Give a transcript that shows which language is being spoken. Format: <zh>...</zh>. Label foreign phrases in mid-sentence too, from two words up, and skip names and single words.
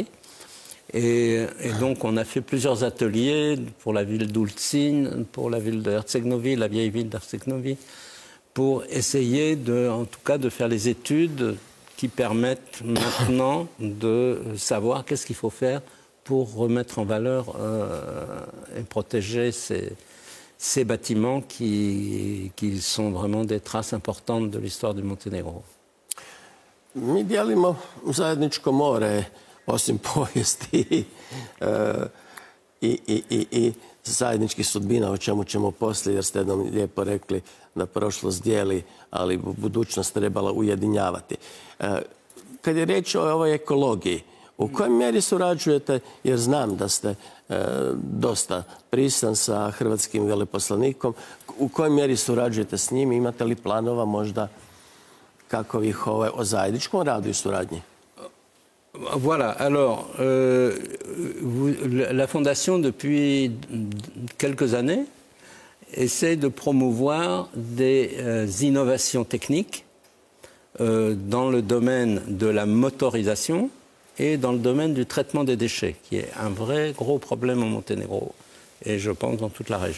<fr>Et donc on a fait plusieurs ateliers pour la ville d'Ulcin, pour la ville de Herceg-Novi, la vieille ville d'Herceg-Novi, pour essayer en tout cas de faire les études qui permettent maintenant de savoir qu'est-ce qu'il faut faire pour remettre en valeur et protéger ces bâtiments qui sont vraiment des traces importantes de l'histoire du Monténégro.</fr> <hr>Mi dijelimo zajedničko more, osim povijesti i zajedničkih sudbina, o čemu ćemo poslije, jer ste jednom lijepo rekli da prošlost dijeli, ali budućnost trebala ujedinjavati. Kad je riječ o ovoj ekologiji, u kojoj mjeri surađujete, jer znam da ste dosta prisan sa hrvatskim veleposlanikom, u kojoj mjeri surađujete s njim, imate li planova možda kakovih o zajedničkom radu i suradnji?</hr> <fr>Voilà, alors, la Fondation, depuis quelques années, essaie de promouvoir des innovations techniques dans le domaine de la motorisation et dans le domaine du traitement des déchets, qui est un vrai gros problème au Monténégro, et je pense dans toute la région.</fr>